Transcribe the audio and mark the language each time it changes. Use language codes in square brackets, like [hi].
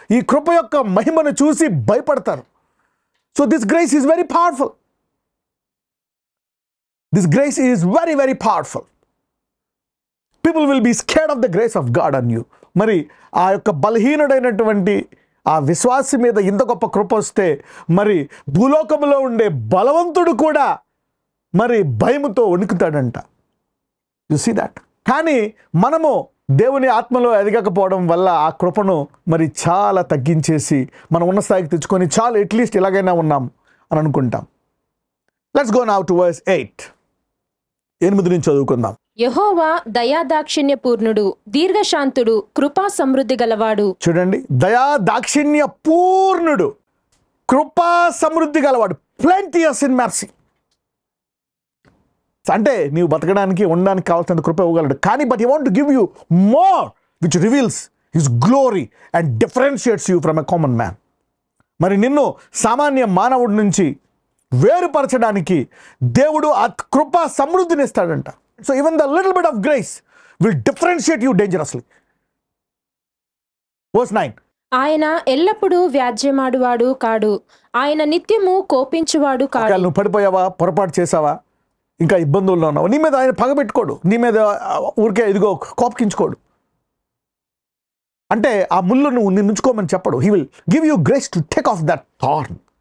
[te] ఈ కృప యొక్క మహిమను చూసి భయపడతారు. [en] So this grace is very powerful. This grace is very, very powerful. People will be scared of the grace of God on you. [te] ఆ యొక్క బలహీనుడైనటువంటి ఆ విశ్వాసి మీద ఇంత గొప్ప కృప వస్తే భూలోకంలో ఉండే బలవంతుడు కూడా భయముతో వణుకుతాడంట. [en] You see that. [te] కానీ మనము దేవుని ఆత్మలో ఎదగకపోవడం వల్ల ఆ కృపను చాలా తగ్గించేసి మనం ఉన్న స్థాయికి తెచ్చుకొని చాలు, అట్లీస్ట్ ఇలాగైనా ఉన్నాం అని అనుకుంటాం. [en] Let's go now to verse 8. 8 [te] నుంచి చదువుకుందాం. యెహోవా దయాదాక్షిణ్య పూర్ణుడు, దీర్ఘశాంతుడు, కృపా సమృద్ధి గలవాడు. చూడండి, దయాదాక్షిణ్య పూర్ణుడు, కృపా సమృద్ధి గలవాడు. [en] Plenteous in mercy. [te] అంటే నీవు బతకడానికి, ఉండడానికి కావాల్సినంత కృప ఇవ్వగలడు. కానీ [en] But he want to give you more which reveals his glory and differentiates you from a common man. [te] నిన్ను సామాన్య మానవుడి నుంచి వేరుపరచడానికి దేవుడు ఆ కృపా సమృద్ధిని ఇస్తాడంట. [en] So even the little bit of grace will differentiate you dangerously. Verse 9. [te] ఆయన ఎల్లప్పుడూ వ్యాజ్యమాడువాడు కాడు, ఆయన నిత్యము కోపించువాడు కాడు. నువ్వు పడిపోయావా, పొరపాటు చేసావా, ఇంకా ఇబ్బందుల్లో ఉన్నావు, నీ మీద ఆయన పగబెట్టుకోడు, నీ మీద ఊరికే ఇదిగో కోపకించుకోడు. అంటే ఆ ముళ్ళును నిన్ను ఉంచుకోమని చెప్పడు. [en] He will give you grace to take off that thorn.